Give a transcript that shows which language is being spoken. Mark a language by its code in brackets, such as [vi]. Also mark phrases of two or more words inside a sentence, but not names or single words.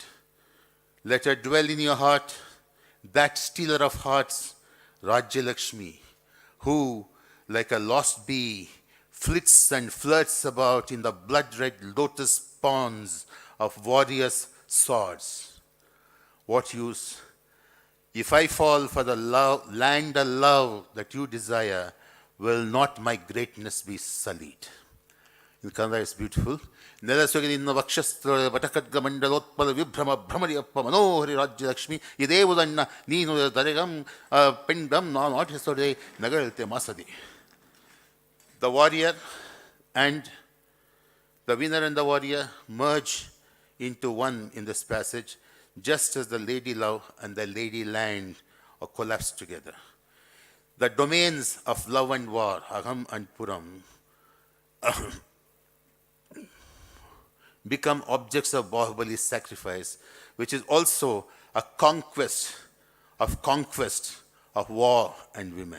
[en] Let her dwell in your heart, that stealer of hearts, Rajya Lakshmi, who, like a lost bee, flits and flirts about in the blood-red lotus ponds of warriors' swords. What use? If I fall for the land of love that you desire, will not my greatness be sullied? In Kannada, it's beautiful. [kn] ನೆಲಸೊಗಲಿನ ವಕ್ಷಸ್ತ್ರ ವಟಖಡ್ಗ ಮಂಡಲೋತ್ಪಲ ವಿಭ್ರಮ ಭ್ರಮರಿಯಪ್ಪ ಮನೋಹರಿ ರಾಜ್ಯ ಲಕ್ಷ್ಮಿ ಇದೇ ಉದಣ್ಣ ನೀನು ದರೆಗಂ ಪೆಂಡಂ ನಾನು ಆಟಿಸೊಡೆ ನಗಳತೆ ಮಾಸದಿ. [en] The warrior and the winner and the warrior merge into one in this passage, just as the lady love and the lady land are collapsed together. The domains of love and war, Aham and Puram, become objects of Bahubali's sacrifice, which is also a conquest of war and women.